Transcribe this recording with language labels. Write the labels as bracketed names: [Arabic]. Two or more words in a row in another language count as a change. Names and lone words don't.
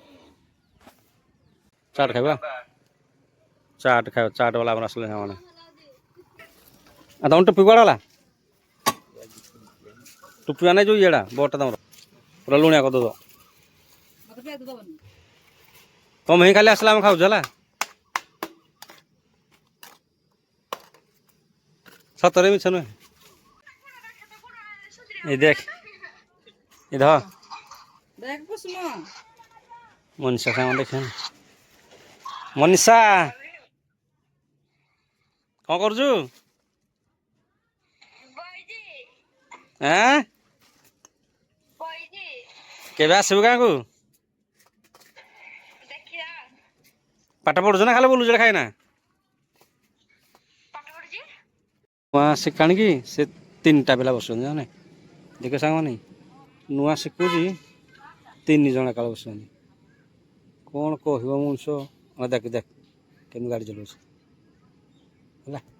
[Odia] ଖାଇବା ଚାଟ୍ ବାଲା ଆମର ଆସିଲେ ସାଙ୍ଗମାନେ ତମ ଟୋପି କୁଆଡ଼େ ଗଲା ଟୋପି ମାନେ ଯେଉଁ ଇଏଟା ବଡ଼ଟା ତମର ପୁରା ଲୁଣିଆ କରିଦେବ ତମେ ହିଁ ଖାଲି ଆସିଲେ ଆମେ ଖାଉଛୁ ହେଲା ସତରେ ମିଛ ନୁହେଁ [Bangla] এই দেখ এই ধর মনীষা সামনে দেখেন মনীষা [Odia] কଣ କରୁଛୁ হ্যাঁ କେବେ ଆସିବୁ ଗାଁକୁ ପାଠ ପଢୁଛୁ ନା ଖାଲି ବୁଲୁଛୁ ଖାଇନା ଶିଖାଣିକି ସେ 3ଟା ପିଲା ବସୁଛନ୍ତି ଜାନେ ଦେଖ ସାଙ୍ଗମାନେ ନୂଆ ଶିଖୁଛି 3 ଜଣ ଏକାଳେ ବସୁଛନ୍ତି କ'ଣ କହିବ ମଣିଷ ଦେଖ କେମିତି ଗାଡ଼ି ଚଲାଉଛି ହେଲା